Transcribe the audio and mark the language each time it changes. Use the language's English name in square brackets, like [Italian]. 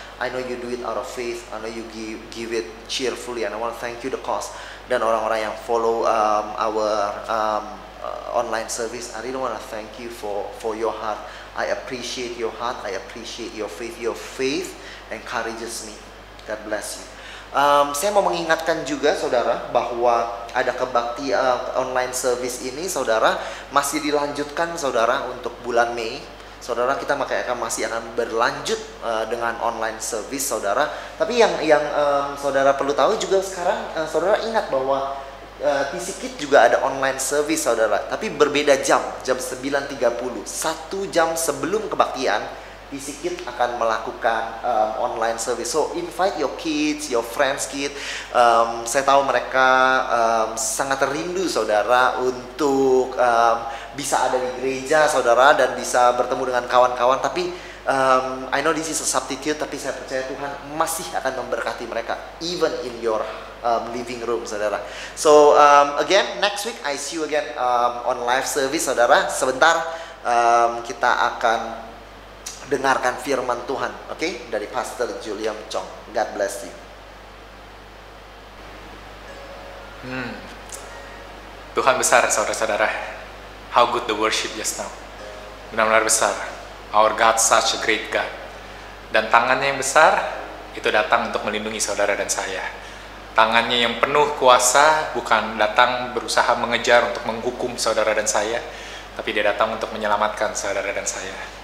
[English] I know you do it out of faith. I know you give it cheerfully, and I want to thank you the cause [Indonesian] dan orang-orang yang [English] follow our online service. I really want to thank you for your heart. I appreciate your heart. I appreciate your faith. Your faith encourages me. God bless you. [Indonesian] Saya mau mengingatkan juga, saudara, bahwa ada kebakti online service ini, saudara, masih dilanjutkan, saudara, untuk bulan Mei. Saudara, kita masih akan berlanjut dengan online service, saudara. Tapi yang saudara perlu tahu juga sekarang, saudara ingat bahwa T-Sikit juga ada online service, saudara. Tapi berbeda jam 9.30. 1 jam sebelum kebaktian, T-Sikit akan melakukan online service. [English] So invite your kids, your friends kid. [Indonesian] Saya tahu mereka sangat rindu, saudara, untuk bisa ada di gereja, saudara, dan bisa bertemu dengan kawan-kawan. Tapi [English] I know this is a substitute, [Indonesian] tapi saya percaya Tuhan masih akan memberkati mereka, [English] even in your living room, [Indonesian] saudara. [English] So again, next week I see you again on live service, saudara. [Indonesian] Sebentar kita akan dengarkan firman Tuhan, oke? [English] Dari Pastor Julian Chong. God bless you. [Indonesian] Tuhan besar, saudara-saudara. [English] How good the worship just now. [Indonesian] Benar-benar besar. [English] Our God such a great God. [Indonesian] Dan tangannya yang besar itu datang untuk melindungi saudara dan saya. Tangannya yang penuh kuasa bukan datang berusaha mengejar untuk menghukum saudara dan saya, tapi dia datang untuk menyelamatkan saudara dan saya.